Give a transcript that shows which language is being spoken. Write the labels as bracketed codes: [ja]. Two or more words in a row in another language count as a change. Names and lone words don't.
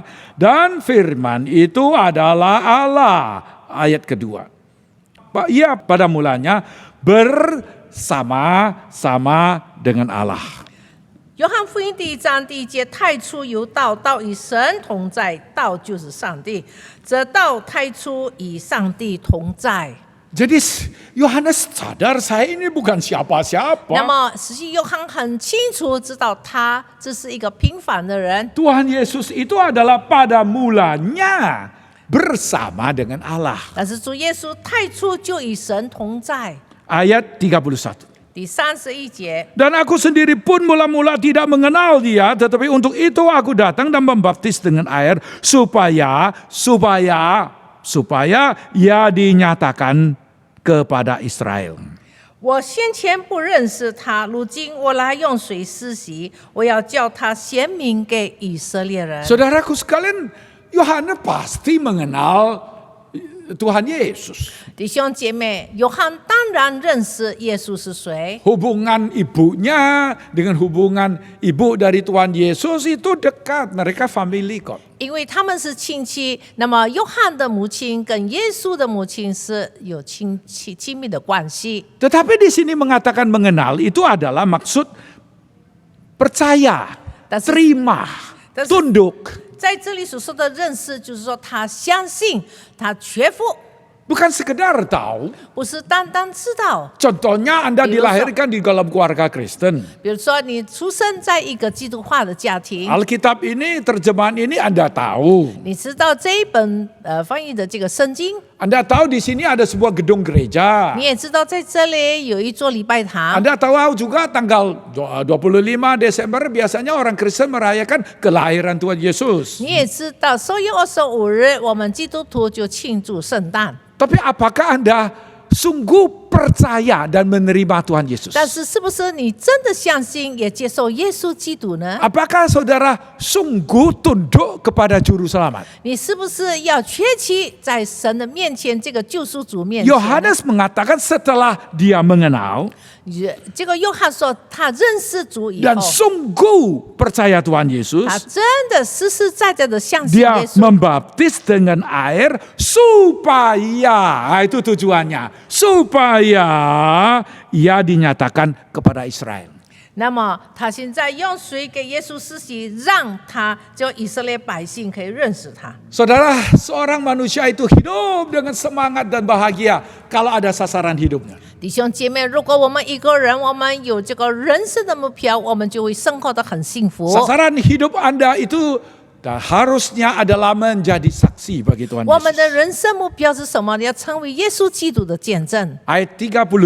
[id] Dan firman itu adalah Allah. Ayat kedua. Ia pada mulanya bersama-sama dengan Allah. [zh] 约翰福音第1章第1节，太初有道，道与神同在，道就是上帝。这道太初与上帝同在。 [id] Jadi Yohanes sadar saya ini bukan siapa-siapa. [zh] 那么，实际约翰很清楚知道他这是一个平凡的人。 [id] Tuhan Yesus itu adalah pada mulanya bersama dengan Allah. [zh] 但是主耶稣太初就与神同在。 [id] Ayat 31. [zh] 第31节， [id] Dan aku sendiri pun mula-mula tidak mengenal dia, tetapi untuk itu aku datang dan membaptis dengan air supaya ia dinyatakan kepada Israel. [zh] 我先前不认识他，如今我来用水施洗，我要叫他显明给以色列人。 [id] Saudaraku sekalian, Yohanes pasti mengenal Tuhan Yesus. [zh] 弟兄姐妹，约翰当然认识耶稣是谁。 [id] Hubungan ibunya dengan hubungan ibu dari Tuhan Yesus itu dekat, mereka family kok. [zh] 因为他们是亲戚，那么约翰的母亲跟耶稣的母亲是有亲密的关系。 [id] Tetapi di sini mengatakan mengenal itu adalah maksud percaya, Das- terima, Das- tunduk. [zh] 在这里所说的认识，就是说他相信，他屈服， [id] Bukan sekedar tahu. [zh] 不是单单知道。 [id] Contohnya Anda Di luar- dilahirkan di dalam keluarga Kristen. [zh] 比如说，你出生在一个基督化的家庭， [id] Alkitab ini, terjemahan ini Anda tahu. [zh] 你知道这一本翻译的这个圣经， [id] Anda tahu di sini ada sebuah gedung gereja. [zh] 你也知道在这里有一座礼拜堂。 [id] Anda tahu juga tanggal 25 Desember biasanya orang Kristen merayakan kelahiran Tuhan Yesus. [zh] 你也知道10月25日，我们基督徒就庆祝圣诞。 [id] Tapi apakah Anda sungguh percaya dan menerima Tuhan Yesus? [zh] 但是，是不是你真的相信也接受耶稣基督呢？ [id] Apakah saudara sungguh tunduk kepada juru selamat? [zh] 你是不是要缺席在神的面前，这个救赎主面前？ [id] Yohanes mengatakan setelah dia mengenal [zh] 这个约翰说，他认识主以 [id] dan [zh] 后， [id] sungguh percaya Tuhan Yesus, [zh] 他真的实实在在的相信 [id] dia [zh] 耶稣。 [id] membaptis dengan air supaya, itu tujuannya, supaya ia dinyatakan kepada Israel. [zh] 那么他现在用水给耶稣施洗，让他就以色列百姓可以认识他。 [id] Saudara, seorang manusia itu hidup dengan semangat dan bahagia kalau ada sasaran hidupnya. [zh] 弟兄姐妹，如果我们一个人，我们有这个人生的目标，我们就会生活得很幸福。 [id] Sasaran hidup Anda itu harusnya adalah menjadi saksi bagi Tuhan [zh] 我们的 [id] Yesus. [zh] 人生目标是什么？你要成为耶稣基督的见证。 [id] Ayat 32,